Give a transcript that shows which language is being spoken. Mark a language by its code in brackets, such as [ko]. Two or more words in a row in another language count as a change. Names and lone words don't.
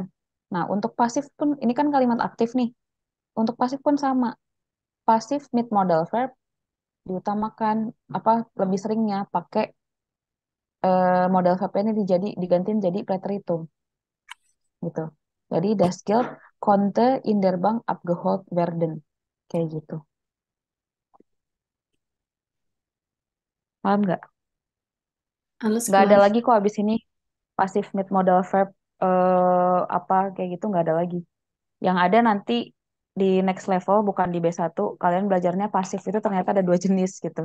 [id] Nah, untuk pasif pun ini kan kalimat aktif nih. Untuk pasif pun sama. Pasif mid [en] modal verb [id] diutamakan lebih seringnya pakai modal verbnya ini digantiin jadi preteritum gitu. Jadi [de] das Geld konnte in der Bank abgeholt werden [id] kayak gitu. Paham nggak? [de] Alles [id] Nggak ada [de] klar. [id] lagi kok abis ini pasif mid [en] modal verb [id] kayak gitu nggak ada lagi. Yang ada nanti di [en] next level [id] bukan di B1 kalian belajarnya pasif itu ternyata ada dua jenis gitu.